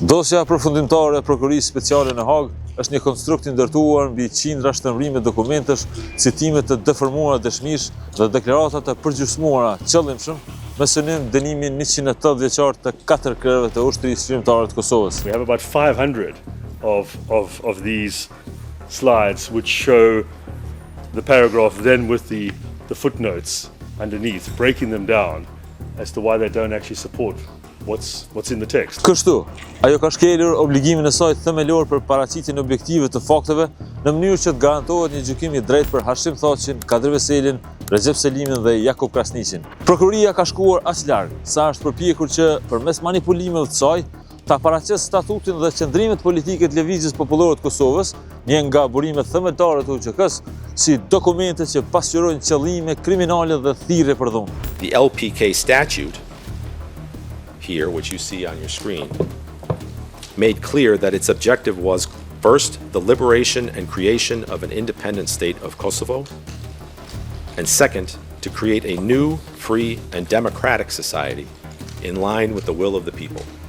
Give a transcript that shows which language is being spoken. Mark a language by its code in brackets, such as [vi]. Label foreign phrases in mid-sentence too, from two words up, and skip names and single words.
[sq] Dosja përfundimtare e Prokurisë Speciale në Hagë është një konstrukt i ndërtuar mbi qindra shtrëmbrime dokumentesh, citime të deformuara dëshmish dhe deklarata të përgjysmuara qëllimshëm me synim dënimin 180 vjeçar të 4 krerëve të ushtrisë shkrimtare të Kosovës. [en] We have about 500 of these slides which show the paragraph then with the footnotes underneath, breaking them down as to why they don't actually support what's in the text. [sq] Kështu, ajo ka shkelur obligimin e saj themelor për paraqitjen objektive të fakteve në mënyrë që të garantohet një gjykim i drejtë për Hashim Thaçin, Kadri Veselin, Recep Selimin dhe Jakub Krasniqin. Prokuroria ka shkuar aq larg sa është përpjekur që përmes manipulimeve të saj ta paraqesë statutin dhe qëndrimet politike të Lëvizjes Popullore të Kosovës, një nga burimet themeltare të UÇK-s, si dokumente që pasqyrojnë qëllime kriminale dhe thirrje për dhunë. [en] The LPK statute here, which you see on your screen, made clear that its objective was, first, the liberation and creation of an independent state of Kosovo, and second, to create a new, free, and democratic society in line with the will of the people.